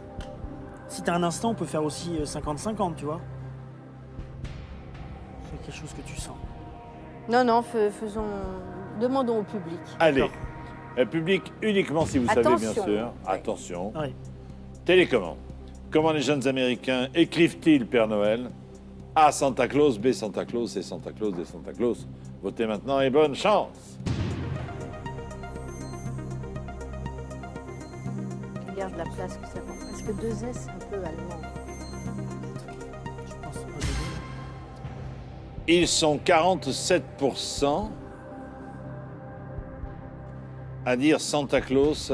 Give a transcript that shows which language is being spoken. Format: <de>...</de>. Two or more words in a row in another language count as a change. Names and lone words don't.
<fr>Si t'as un instinct, on peut faire aussi 50-50, tu vois. C'est quelque chose que tu sens. Non, non, faisons... Demandons au public. Allez, D'accord. public uniquement si vous savez, bien Attention. sûr. Ouais. Attention. Ouais. Télécommande. Comment les jeunes Américains écrivent-ils Père Noël? A. Santa Claus, B. Santa Claus, C. Santa Claus, D. Santa Claus. Votez maintenant et bonne chance. regarde la place que ça prend. Parce que 2S, c'est un peu allemand. Je pense au début. Ils sont 47% à dire Santa Claus.</fr>